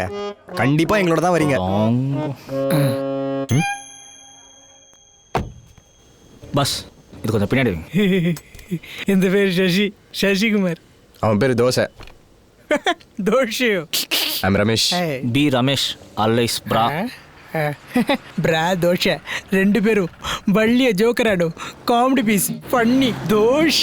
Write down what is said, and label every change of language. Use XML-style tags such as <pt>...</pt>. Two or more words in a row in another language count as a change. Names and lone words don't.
<ta>கண்டிப்பாக எங்களோட தான் வரீங்க. பஸ் இது கொஞ்சம் பின்னாடி. இந்த பேர் சசி, சசிகுமார். அவன் பேர் தோசை. தோஷையோ? ஐம் ரமேஷ். பி ரமேஷ் அல்லைஸ் பிரா.</ta> <te>బ్రా దోశ. రెండు పేరు బళ్ళియ జోకరాడు,</te> <en>comedy piece,</en> <te>ఫన్నీ దోశ.</te>